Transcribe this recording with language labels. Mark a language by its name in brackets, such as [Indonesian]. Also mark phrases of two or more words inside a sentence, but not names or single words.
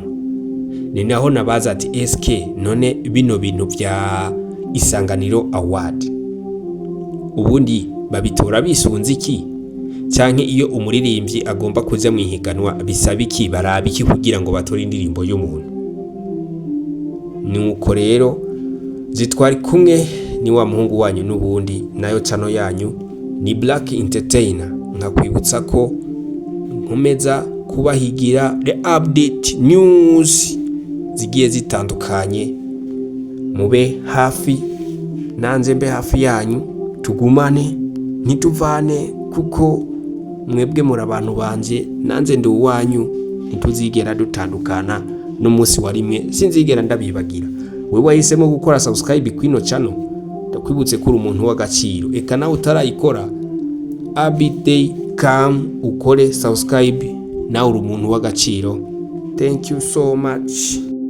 [Rundi] Ni naho nabaza ati SK none bino bintu vya Isanganiro Award ubundi babitora bisunze iki, canke iyo umuririmbyi agomba kuja mu higanwa bisaba iki, baraba iki kugira ngo batore indirimbo y'umuntu? Nuko rero zitwari kumwe ni wa muhungu wanyu n'ubundi nayo channel yanyu ni Black Entertainer. Nkakwibutsa ko nkomeza kubahigira [English] the update news [Rundi] zigiye zitandukanye, mube hafi nanze mbe hafi yanyu, tugumane ntituvane kuko mwebwe muri abantu banje nanze ndi uwanyu, ntituzigera dutandukana n'umunsi wa rimwe, sinzigera ndabibagira. Wewe wahisemo gukora subscribe kwino channel, ndakwibutse kuri umuntu w'agaciro. Eka nawe utarayikora abday come ukore subscribe, nawe uri umuntu w'agaciro. [English] Thank you so much.